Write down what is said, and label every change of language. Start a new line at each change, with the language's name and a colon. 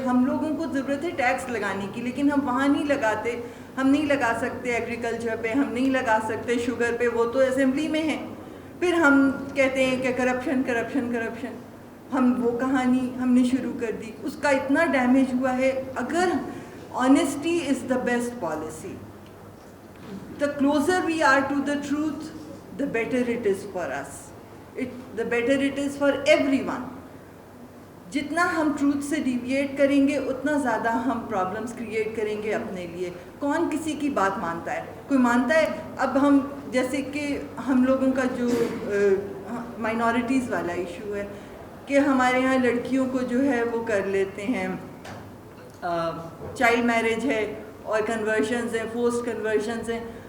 Urdu: ہم لوگوں کو ضرورت ہے ٹیکس لگانے کی, لیکن ہم وہاں نہیں لگاتے. ہم نہیں لگا سکتے ایگریکلچر پہ, ہم نہیں لگا سکتے شوگر پہ, وہ تو اسمبلی میں ہیں. پھر ہم کہتے ہیں کہ کرپشن کرپشن کرپشن, ہم وہ کہانی ہم نے شروع کر دی, اس کا اتنا ڈیمیج ہوا ہے.
English: اگر honesty is the best policy, the closer we are to the truth, the better it is for us. The better it is for everyone.
Urdu: جتنا ہم ٹروتھ سے ڈیویٹ کریں گے اتنا زیادہ ہم پرابلمس کریٹ کریں گے اپنے لیے. کون کسی کی بات مانتا ہے؟ کوئی مانتا ہے؟ اب ہم جیسے کہ ہم لوگوں کا جو مائنورٹیز والا ایشو ہے کہ ہمارے یہاں لڑکیوں کو جو ہے وہ کر لیتے ہیں, چائلڈ میرج ہے اور کنورشنز ہیں, فورسڈ کنورشنز ہیں.